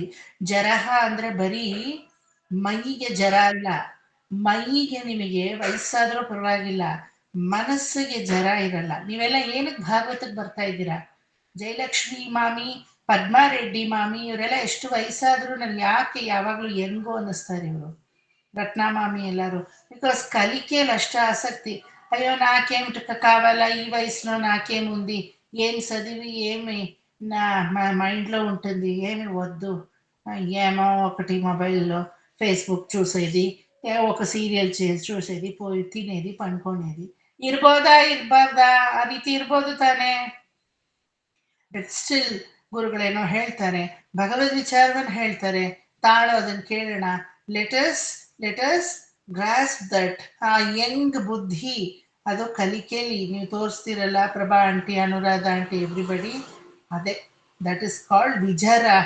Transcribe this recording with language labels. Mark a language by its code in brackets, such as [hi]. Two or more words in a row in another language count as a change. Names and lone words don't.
[kn] ಜರಹ ಅಂದ್ರೆ ಬರೀ ಮೈಗೆ ಜರ ಅಲ್ಲ, ಮೈಗೆ ನಿಮಗೆ ವಯಸ್ಸಾದ್ರೂ ಪರವಾಗಿಲ್ಲ, ಮನಸ್ಸಿಗೆ ಜರ ಇರಲ್ಲ. ನೀವೆಲ್ಲ ಏನಕ್ಕೆ ಭಾಗವತಕ್ಕೆ ಬರ್ತಾ ಇದ್ದೀರಾ? ಜಯಲಕ್ಷ್ಮಿ ಮಾಮಿ, ಪದ್ಮಾರೆಡ್ಡಿ ಮಾಮಿ ಇವರೆಲ್ಲ ಎಷ್ಟು ವಯಸ್ಸಾದ್ರೂ ನನ್ಗೆ ಯಾಕೆ ಯಾವಾಗ್ಲೂ ಹೆಂಗೋ ಅನ್ನಿಸ್ತಾರೆ ಇವರು. ರತ್ನಮಾಮಿ ಎಲ್ಲರೂ, ಬಿಕಾಸ್ ಕಲಿಕೆಯಲ್ಲಿ ಅಷ್ಟ ఆసక్తి. [te] అయ్యో నాకేమిటి కావాలా ఈ వయసులో, నాకేముంది, ఏం చదివి ఏమి నా మైండ్లో ఉంటుంది, ఏమి వద్దు, ఏమో ఒకటి మొబైల్లో ఫేస్బుక్ చూసేది, ఒక సీరియల్ చూసేది, పోయి తినేది, పనుకునేది. [kn] ಇರ್ಬೋದಾ ಇರ್ಬಾರ್ದಾ? ಆ ರೀತಿ ಇರ್ಬೋದು ತಾನೇ. [en] but still [kn] ಗುರುಗಳೇನೋ ಹೇಳ್ತಾರೆ, ಭಗವದ್ ವಿಚಾರವನ್ನು ಹೇಳ್ತಾರೆ, ತಾಳು ಅದನ್ನು ಕೇಳೋಣ. [en] Let's grasp that. [kn] ಆ ಯಂಗ್ ಬುದ್ಧಿ, ಅದು ಕಲಿಕೆಯಲ್ಲಿ ನೀವು ತೋರಿಸ್ತಿರಲ್ಲ, ಪ್ರಭಾ ಆಂಟಿ, ಅನುರಾಧ ಆಂಟಿ, ಎವ್ರಿಬಡಿ, ಅದೇ [en] that is called [kn] ವಿಜರಹ.